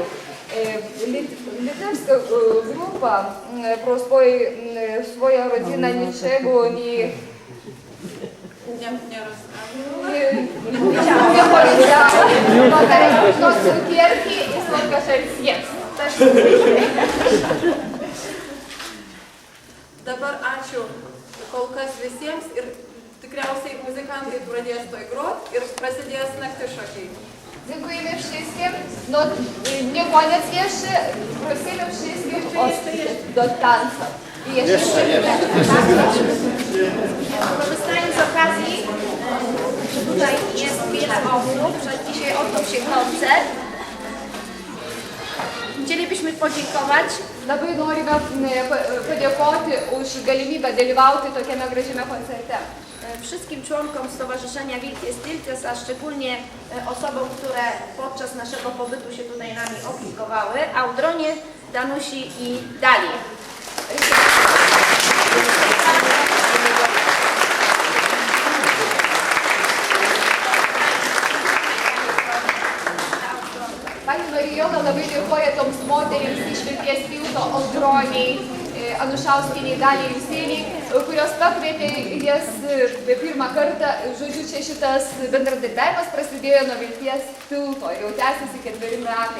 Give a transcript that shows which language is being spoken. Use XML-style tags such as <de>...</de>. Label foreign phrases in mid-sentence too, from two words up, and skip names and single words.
<pl>Litewska grupa про swoją rodzinę niczego nie powiedziała. No cukierki i słodkasze jest.</pl> <lt>Dabar ačiū kol kas visiems ir tikriausiai muzikantai pradės toj grot ir prasidės naktišokiai.</lt> <pl>Dziękujemy wszystkim. No nie koniec jeszcze. Prosimy wszystkich do tańca. I jeszcze. Korzystając z okazji, że tutaj jest wiele osób, że dzisiaj odbył się koncert. Chcielibyśmy podziękować.</pl> <lt>Labai norime padėkoti už galimybę dalyvauti tokiame gražiame koncerte.</lt> <pl>Wszystkim członkom Stowarzyszenia Wielkie Stiltes, a szczególnie osobom, które podczas naszego pobytu się tutaj nami opiekowały, Audronie, Danusi i Dali.</pl> <lt>Pani Marijona labai dėkoja toms moterims iš Vilties tilto Audroniai, Anušauskienei, Daliai Jusieniai, kurios pakvietė jas pirmą kartą. Žodžiu, čia šitas bendradarbiavimas prasidėjo nuo Vilties tilto ir jau tęsiasi 4 metai.</lt>